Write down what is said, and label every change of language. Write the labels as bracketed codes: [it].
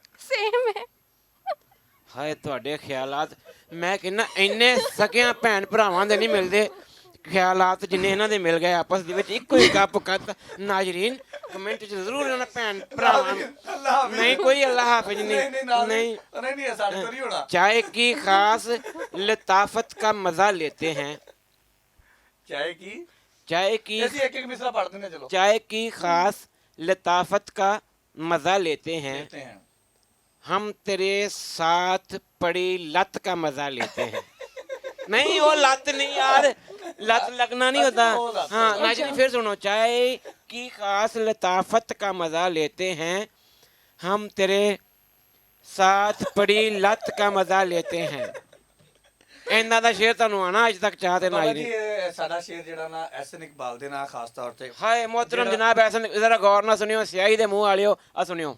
[pa] Same ਹੈ। ਹਾਏ ਤੁਹਾਡੇ ਖਿਆਲਾਤ, ਮੈਂ ਕਹਿੰਦਾ ਇੰਨੇ ਸਕਿਆਂ ਭੈਣ ਭਰਾਵਾਂ ਦੇ ਨਹੀਂ ਮਿਲਦੇ ਖਿਆਲਾਤ ਜਿੰਨੇ ਇਹਨਾਂ ਦੇ ਮਿਲ ਗਏ ਆਪਸ ਦੇ ਵਿੱਚ। ਇੱਕੋ ਹੀ ਗੱਪ ਕੱਤ। ਨਾਜ਼ਰੀਨ ਕਮੈਂਟ 'ਚ ਜ਼ਰੂਰ ਇਹਨਾਂ ਭੈਣ ਭਰਾਵਾਂ ਨੂੰ। ਅੱਲਾਹ ਹਾਫਿਜ਼। ਨਹੀਂ ਕੋਈ ਅੱਲਾਹ ਹਾਫਿਜ਼ [hi] नहीं नहीं नहीं नहीं। नहीं साढ़े तो नहीं होना। चाय की खास लताफत का मजा लेते हैं। चाय की चाय की ऐसी एक एक मिसरा पढ़ देना चलो। चाय की खास लताफत का मजा लेते हैं। लेते हैं। हम तेरे साथ पड़ी लत का मजा लेते हैं। नहीं वो लत नहीं यार, लत लगना नहीं होता। अच्छा, वो लत। हाँ नाज़रीन फिर सुनो, चाय की खास लताफत का मजा लेते हैं, हम तेरे साथ पड़ी लत का मजा लेते हैं। [pa] ਇਹਨਾਂ ਦਾ ਸ਼ੇਰ ਤੁਹਾਨੂੰ ਆਣਾ ਅੱਜ ਤੱਕ ਚਾਹ ਤੇ ਬਾਬਾ ਜੀ ਨਾਜ਼ਰੀਨ। ਇਹ ਸਾਡਾ ਸ਼ੇਰ ਜਿਹੜਾ ਨਾ ਐਸਨ ਇਕਬਾਲ ਦੇ ਨਾਲ ਖਾਸ ਤੌਰ ਤੇ ਹਾਏ ਮੁਹਤਰਮ ਜਨਾਬ, ਐਸਾ ਜ਼ਰਾ ਗੌਰ ਨਾਲ ਸੁਣਿਓ, ਸਿਆਹੀ ਦੇ ਮੂੰਹ ਵਾਲਿਓ ਆ ਸੁਣਿਓ।